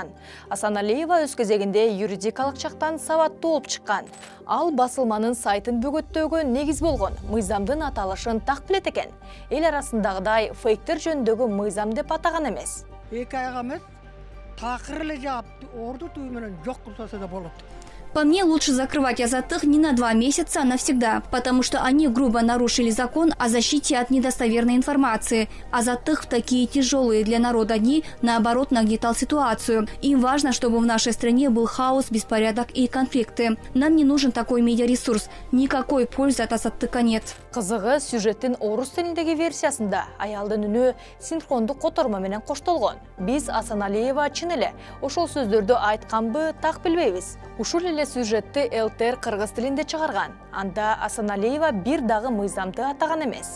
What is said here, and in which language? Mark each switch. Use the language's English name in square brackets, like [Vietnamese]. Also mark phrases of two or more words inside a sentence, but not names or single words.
[Kyrgyz] Асаналиева өз кезегинде юридикалык жактан сабаттуу болуп чыккан. Ал басылманын сайтын бөгөттөөгө негиз болгон мыйзамдын аталышын так билет экен. Эл арасындагыдай фейктер жөнүндөгү мыйзам деп атаган эмес. 2 айга эмес, такыр эле жаап, орду түү менен жок кылса да болот. [Russian] По мне, лучше закрывать Азаттык не на 2 месяца, а навсегда, потому что они грубо нарушили закон о защите от недостоверной информации. Азаттык в такие тяжелые для народа дни, наоборот, нагнетал ситуацию. Им важно, чтобы в нашей стране был хаос, беспорядок и конфликты. Нам не нужен такой медиаресурс. Никакой пользы от Азаттыка нет. [Kyrgyz] Кызыгы, сюжеттин орус тилиндеги версиясында аялдын үнү синхрондук котормо менен коштолгон. Биз Асаналиева чын эле ошол сөздөрдү айтканбы так билбейбиз. Ушул эле сюжетти ЛТР кыргыз тилинде чыгарган. Анда Асаналиева бир дагы мыйзамды атаган эмес.